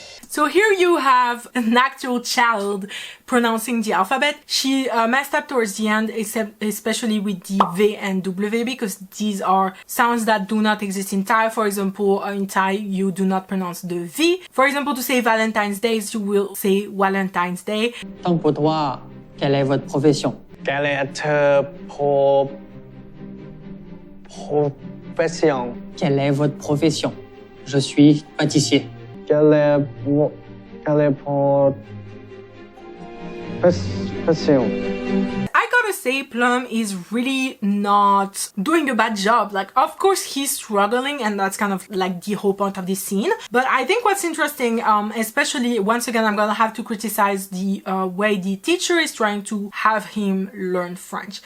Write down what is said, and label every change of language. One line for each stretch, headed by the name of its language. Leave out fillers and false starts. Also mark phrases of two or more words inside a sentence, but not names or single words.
English: So here you have an actual child pronouncing the alphabet. She messed up towards the end, especially with the V and W, because these are sounds that do not exist in Thai. For example, in Thai, you do not pronounce the V. For example, to say Valentine's Day, you will say Valentine's Day.
Thai: ต้องพูดว่า
French: quelle est votre profession Quelle est profession? Quelle est votre profession Je suis pâtissier Quelle est profession?
English: I gotta say, Plum is really not doing a bad job. Like, of course, he's struggling, and that's kind of like the whole point of this scene. But I think what's interesting, especially, once again, I'm gonna have to criticize the way the teacher is trying to have him learn French.